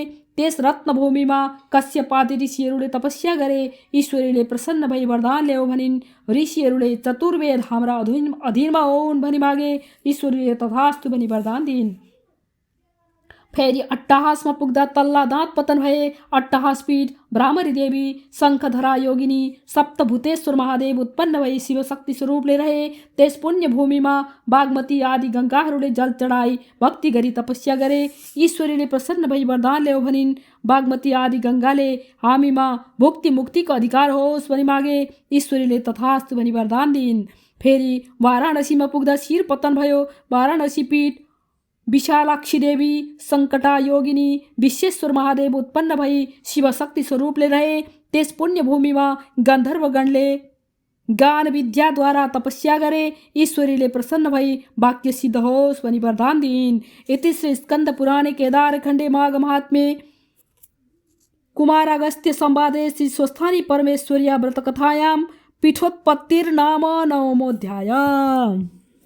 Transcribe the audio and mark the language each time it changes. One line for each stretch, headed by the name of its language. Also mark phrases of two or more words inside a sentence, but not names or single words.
Nepali: त्यस रत्नभूमिमा कश्यपादि ऋषिहरूले तपस्या गरे। ईश्वरीले प्रसन्न भई वरदान ल्याऊ भनिन्। ऋषिहरूले चतुर्वेद हाम्रा अधीनमा होउन् भनी मागे। ईश्वरीले तथास्तु भनी वरदान दिइन्। फेरि अट्टहासमा पुग्दा तल्ला दाँत पतन भए। अट्टहास पीठ भ्रामरी देवी, शङ्खधरा योगिनी, सप्तभूतेश्वर महादेव उत्पन्न भई शिव शक्ति स्वरूपले रहे। त्यस पुण्य भूमिमा बागमती आदि गङ्गाहरूले जल चढाई भक्ति गरी तपस्या गरे। ईश्वरीले प्रसन्न भई वरदान ल्याऊ भनिन्। बागमती आदि गङ्गाले हामीमा भुक्ति मुक्तिको अधिकार होस् भनी मागे। ईश्वरीले तथास्तु भनी वरदान दिइन्। फेरि वाराणसीमा पुग्दा शिर पतन भयो। वाराणसी पीठ विशालाक्षी देवी, सङ्कटा योगिनी, विश्वेश्वर महादेव उत्पन्न भई शिव शक्ति स्वरूपले रहे। त्यस पुण्य भूमिमा गन्धर्वगणले गान विद्याद्वारा तपस्या गरे। ईश्वरीले प्रसन्न भई वाक्य सिद्ध होस् भनी वरदान दिइन्।
Sanskrit: इति श्री स्कन्द पुराणे केदारखण्डे माघ महात्म्ये कुमारागस्त्य संवादे श्री स्वस्थानी परमेश्वर्या व्रतकथायां पीठोत्पत्तिर्नाम 9मोऽध्यायः।